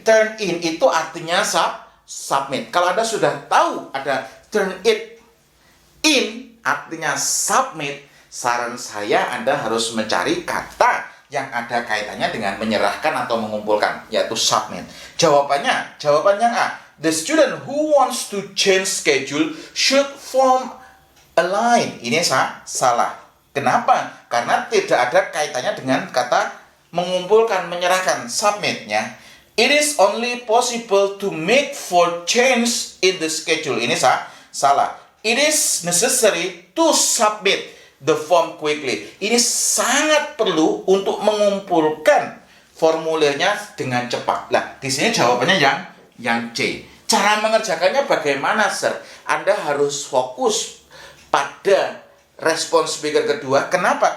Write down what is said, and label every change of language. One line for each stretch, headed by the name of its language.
Indonesian: Turn in itu artinya submit. Kalau Anda sudah tahu ada turn it in artinya submit, saran saya Anda harus mencari kata yang ada kaitannya dengan menyerahkan atau mengumpulkan, yaitu submit. Jawaban yang A.
English: The student who wants to change schedule should form a line.
Indonesian: Ini salah. Kenapa? Karena tidak ada kaitannya dengan kata mengumpulkan, menyerahkan, submit-nya.
English: It is only possible to make for change in the schedule.
Indonesian: Ini salah.
English: It is necessary to submit the form quickly.
Indonesian: Ini sangat perlu untuk mengumpulkan formulirnya dengan cepat. Nah, di sini jawabannya yang C. Cara mengerjakannya bagaimana, Sir? Anda harus fokus pada respon speaker kedua. Kenapa?